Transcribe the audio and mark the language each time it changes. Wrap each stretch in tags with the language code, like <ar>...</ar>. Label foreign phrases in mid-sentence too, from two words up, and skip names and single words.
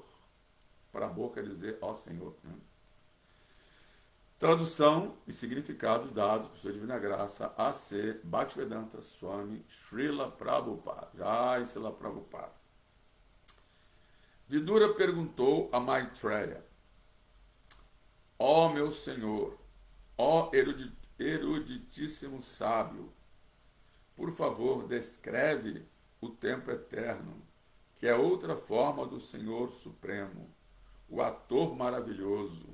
<pt>Prabhu quer dizer ó Senhor, né? Tradução e significados dados por sua divina graça, A.C. Bhaktivedanta Swami Srila Prabhupada. Jai Srila Prabhupada. Vidura perguntou a Maitreya, ó meu Senhor, ó eruditíssimo sábio, por favor, descreve o tempo eterno, que é outra forma do Senhor Supremo, o ator maravilhoso.</pt>